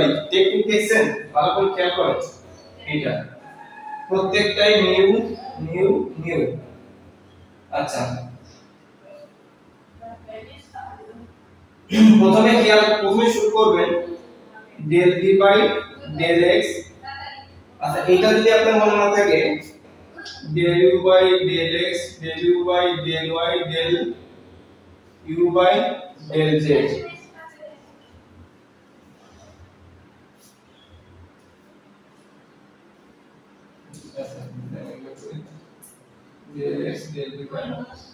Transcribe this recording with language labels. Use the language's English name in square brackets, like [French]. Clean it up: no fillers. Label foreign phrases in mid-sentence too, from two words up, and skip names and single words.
[Bangla] টেকনিক দেখছেন, ভালো করে খেয়াল করেন, এটা প্রত্যেকটাই মিউ মিউ মিউ। আচ্ছা প্রথমে শুরু করবেন [English] del v by del x. [Bangla] আচ্ছা এটা যদি আপনার মনে না থাকে [English] del u by del x del u by del y del u by del z, del x del v by del